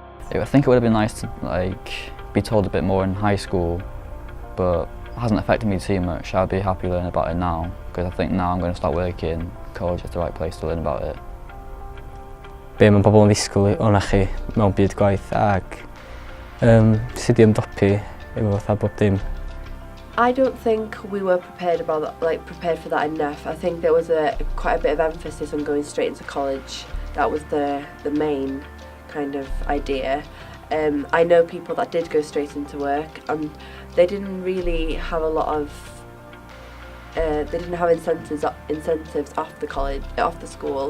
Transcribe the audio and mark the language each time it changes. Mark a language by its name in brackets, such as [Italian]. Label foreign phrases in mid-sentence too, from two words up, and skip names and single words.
[English] I think it would have been nice to be told a bit more in high school, but it hasn't affected me too much. I'd be happy learning about it now, because I think now I'm going to start working. College is the right place to learn about it. [Welsh] Be mae pobl yn ddisgwyl o'na chi mewn byd gwaith ac sut i ymdopi efo fatha bob dim. [English] I don't think we were prepared prepared for that enough. I think there was quite a bit of emphasis on going straight into college. That was the main kind of idea. I know people that did go straight into work, and they didn't really have a lot of they didn't have incentives off the school.